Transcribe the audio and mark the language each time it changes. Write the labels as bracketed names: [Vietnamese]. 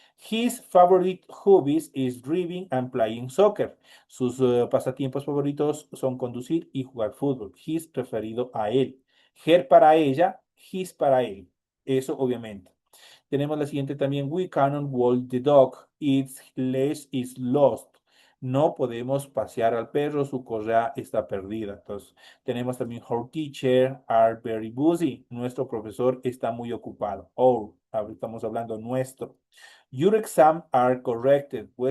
[English] His favorite hobbies is driving and playing soccer. [Spanish] Sus pasatiempos favoritos son conducir y jugar fútbol. His referido a él. Her para ella, his para él. Eso obviamente. Tenemos la siguiente también. [English] We cannot walk the dog. Its leash is lost. [Spanish] No podemos pasear al perro, su correa está perdida. Entonces, tenemos también [English] our teacher are very busy. [Spanish] Nuestro profesor está muy ocupado. Our, estamos hablando nuestro. [English] Your exam are corrected.